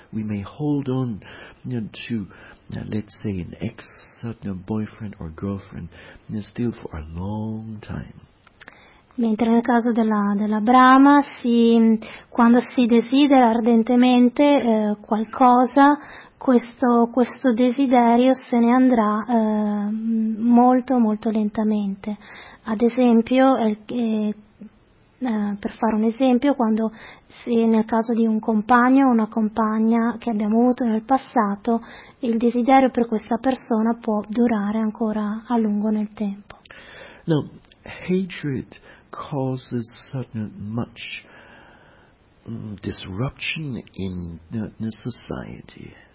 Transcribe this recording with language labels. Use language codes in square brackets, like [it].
[en] We may hold on let's say, an ex boyfriend or girlfriend still for a long time. [it] Mentre nel caso della Brahma, quando si desidera ardentemente qualcosa, questo desiderio se ne andrà molto molto lentamente. Ad esempio, Per fare un esempio, quando se nel caso di un compagno o una compagna che abbiamo avuto nel passato, il desiderio per questa persona può durare ancora a lungo nel tempo. [en] Now, hatred causes sudden much disruption in the society.